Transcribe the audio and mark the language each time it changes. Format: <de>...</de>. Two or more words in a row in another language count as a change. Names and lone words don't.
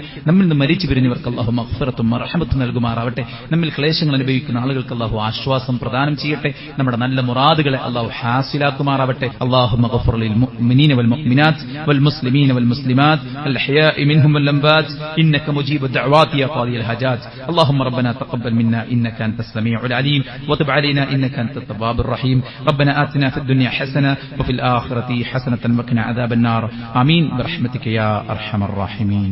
<ml>നമ്മിൽ നിന്ന് മരിച്ചു പിരിഞ്ഞവർക്ക് അള്ളാഹു മഗ്ഫിറത്തും മർഹമത്തും നൽകുമാറാവട്ടെ. നമ്മിൽ ക്ലേശങ്ങൾ അനുഭവിക്കുന്ന ആളുകൾക്ക് അള്ളാഹു ആശ്വാസം പ്രദാനം ചെയ്യട്ടെ. നമ്മുടെ നല്ല മുറാദുകളെ അള്ളാഹു ഹാസിലാക്കുമാറാവട്ടെ.</ml> <ar>اللهم اغفر للمؤمنين والمؤمنات والمسلمين والمسلمات الأحياء منهم والأموات إنك مجيب الدعوات يا قاضي الحاجات. اللهم ربنا تقبل منا إنك أنت السميع العليم وتب علينا إنك أنت التواب الرحيم. ربنا آتنا في الدنيا حسنة وفي الآخرة حسنة وقنا عذاب النار. آمين برحمتك يا أرحم الراحمين.</ar>